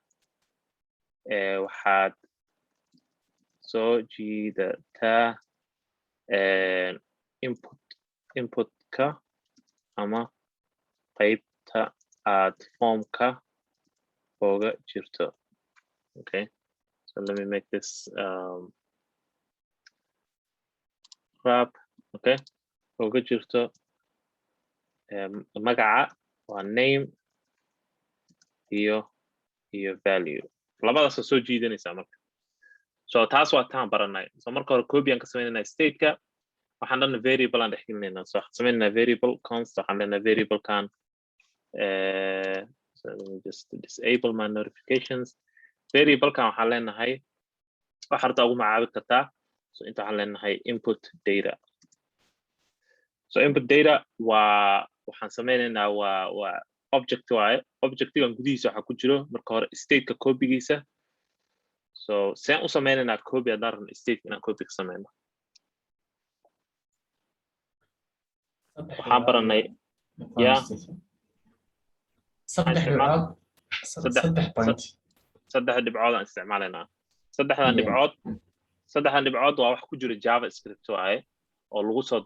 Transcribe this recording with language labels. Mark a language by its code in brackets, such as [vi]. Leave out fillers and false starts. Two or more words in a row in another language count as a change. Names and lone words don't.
[so] waxaad soo jiidataa inputka ama qaybta aad formka oga jirto [en] okay so let me make this wrap okay [so] oga jirto magaca waa name iyo value labadaas soo jiidanaysaa marka so taas waa taan baranay so marka hore copy aan ka sameynaa state-ka waxaan dhan variable aan dhexgelinayna so waxaan sameynaa [en] variable const [so] waxaan leenahay variable kan [en] so let me just disable my notifications [so] variable kan waxaan leenahay waxa harta ugu magacaabi kartaa so inta waxaan leenahay [en] input data so input data [so] waa waxaan sameynaynaa waa object waaye objectigan gudihiisa waxa ku jiro marka hore state-ka copygiisa so saan u sameynaynaa copy haddaan rabno state inaan copy ka sameyno waxaan baranay ya saddex dhibcood aan isticmaalaynaa saddexdan dhibcood waa wax ku jira javascript waaye oo lagu soo